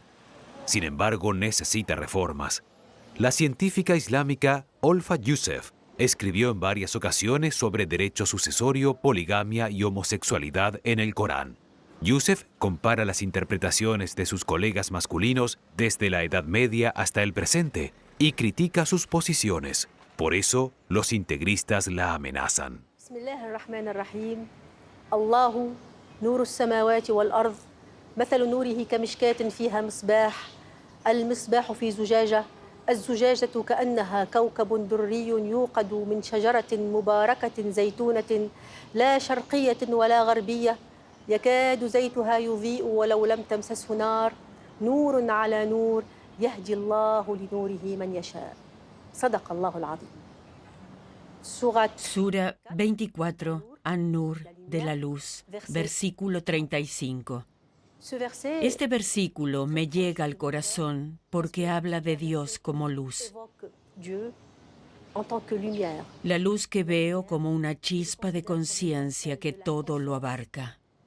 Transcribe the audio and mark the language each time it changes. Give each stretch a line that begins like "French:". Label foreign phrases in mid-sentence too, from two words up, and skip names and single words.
Spanish: Sin embargo, necesita reformas. La científica islámica Olfa Youssef escribió en varias ocasiones sobre derecho sucesorio, poligamia y homosexualidad en el Corán. Youssef compara las interpretaciones de sus colegas masculinos desde la Edad Media hasta el presente y critica sus posiciones. Por eso, los integristas la amenazan.
Arabic: الله نور السماوات والأرض مثل نوره كمشكاة فيها مصباح المصباح في زجاجة الزجاجة كأنها كوكب دري يوقد من شجرة مباركة زيتونة لا شرقية ولا غربية يكاد زيتها يضيء ولو لم تمسسه نار نور على نور يهدي الله لنوره من يشاء صدق الله العظيم.
Spanish: Sura 24, An-Nur, de la luz, versículo 35. Este versículo me llega al corazón porque habla de Dios como luz. La luz que veo como una chispa de conciencia que todo lo abarca.